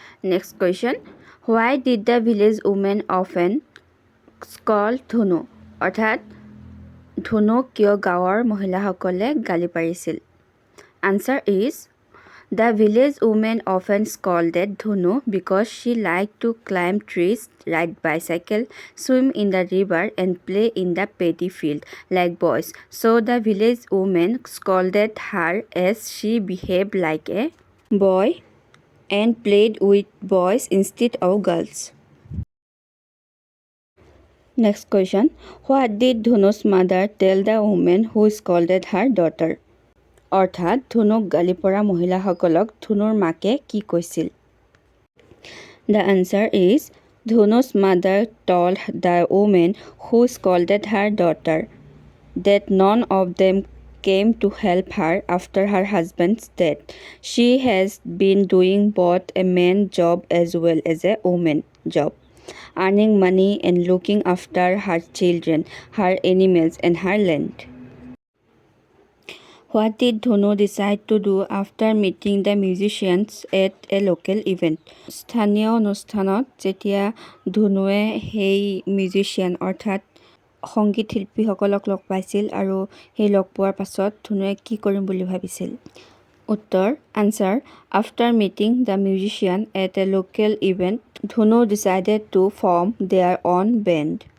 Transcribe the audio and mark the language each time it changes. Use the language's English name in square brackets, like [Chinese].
[English] next question, why did the village women often scold Dhanu, [Assamese] অৰ্থাৎ ধনুক কিয় গাঁৱৰ মহিলাসকলে গালি পাৰিছিল? [English] Answer is the village women often scolded Dhanu because she like to climb trees, ride bicycle, swim in the river and play in the paddy field like boys. So the village woman scolded her as she behaved like a boy and played with boys instead of girls. Next question, what did Dhanu's mother tell the woman who scolded her daughter? [Assamese] অৰ্থাৎ ধনুক গালি পৰা মহিলাসকলক ধনুৰ মাকে কি কৈছিল? [English] The answer is Dhanu's mother told the woman who scolded her daughter that none of them came to help her after her husband's death. She has been doing both a man's job as well as a woman's job, earning money and looking after her children, her animals and her land. What did Dhanu decide to do after meeting the musicians at a local event? [Assamese] স্থানীয় অনুষ্ঠানত যেতিয়া ধনুৱে সেই musician অৰ্থাৎ সংগীত শিল্পীসকলক লগ পাইছিল আৰু সেই লগ পোৱাৰ পাছত ধনুৱে কি কৰিম বুলি ভাবিছিল? [English] উত্তৰ, answer, after meeting the musician at a local event Dhanu decided to form their own band.